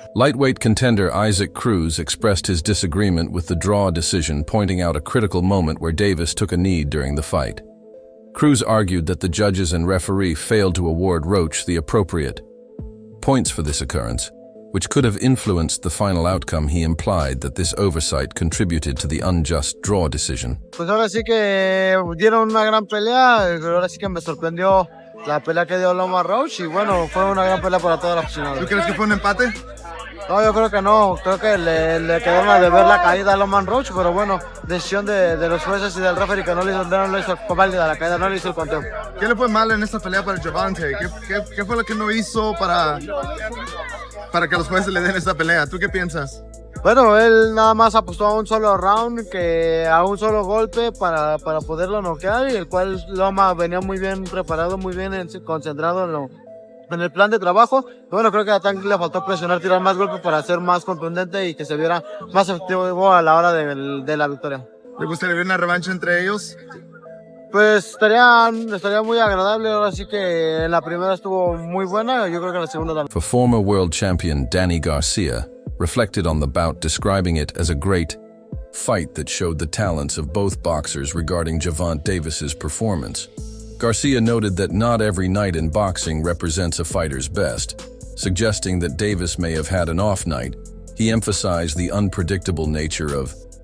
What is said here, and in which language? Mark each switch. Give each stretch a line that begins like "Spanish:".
English: Lightweight contender Isaac Cruz expressed his disagreement with the draw decision, pointing out a critical moment where Davis took a knee during the fight. Cruz argued that the judges and referee failed to award Roach the appropriate points for this occurrence, which could have influenced the final outcome. He implied that this oversight contributed to the unjust draw decision.
Spanish: Pues ahora sí que dieron una gran pelea, ahora sí que me sorprendió la pelea que dio Roach y bueno, fue una gran pelea para todos los aficionados. ¿Tú crees que fue un empate? No, yo creo que no, creo que le quedaron a deber la caída a Roach, pero bueno, decisión de los jueces y del referee que no le hizo válida la caída, no le hizo el conteo. ¿Qué le fue mal en esta pelea para Gervonta? ¿Qué fue lo que no hizo para que los jueces le den esta pelea? ¿Tú qué piensas? Bueno, él nada más apostó a un solo round, a un solo golpe para poderlo noquear, y el cual Loma venía muy bien preparado, muy bien concentrado en el plan de trabajo. Bueno, creo que a Tank le faltó presionar, tirar más golpes para ser más contundente y que se viera más efectivo a la hora de la victoria. ¿Te gustaría ver una revancha entre ellos? Pues estaría muy agradable. Ahora sí que la primera estuvo muy buena, yo creo que la segunda también.
English: For former world champion Danny Garcia reflected on the bout, describing it as a great fight that showed the talents of both boxers regarding Gervonta Davis's performance. Garcia noted that not every night in boxing represents a fighter's best, suggesting that Davis may have had an off night. He emphasized the unpredictable nature of